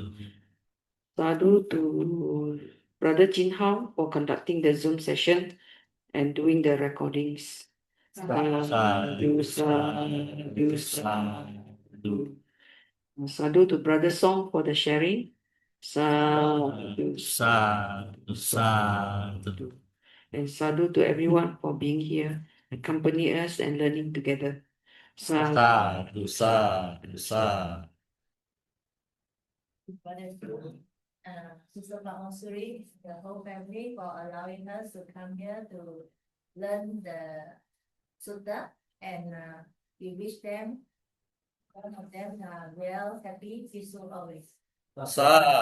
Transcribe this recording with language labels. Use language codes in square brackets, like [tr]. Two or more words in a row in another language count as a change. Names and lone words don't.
[en] Sadhu to Brother Jin Hao for conducting the Zoom session and doing the recordings. [pi] Sadhu, sadhu, sadhu. [en] Sadhu to Brother Song for the sharing. Sadhu, [pi] Sadhu, sadhu. [en] and sadhu to everyone for being here, accompany us and learning together. [pi] Sadhu, sadhu, sadhu. [en] Sister Suri, the whole family for allowing us to come here to learn the sutta, and we wish them, one of them, well, happy, peaceful always.